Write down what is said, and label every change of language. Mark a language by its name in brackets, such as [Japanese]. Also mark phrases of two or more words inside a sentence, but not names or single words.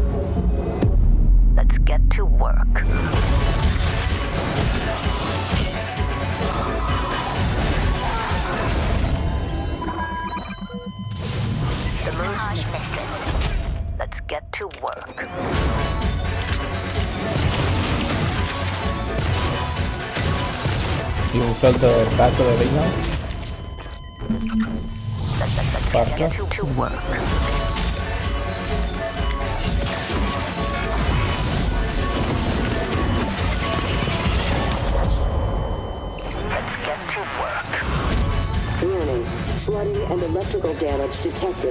[English] Let's get to work. The moon's mistress. Let's get to work. [Romanian] E un fel de Battle Arena? Parcă? [English] To work. Warning. Flooding and electrical damage detected.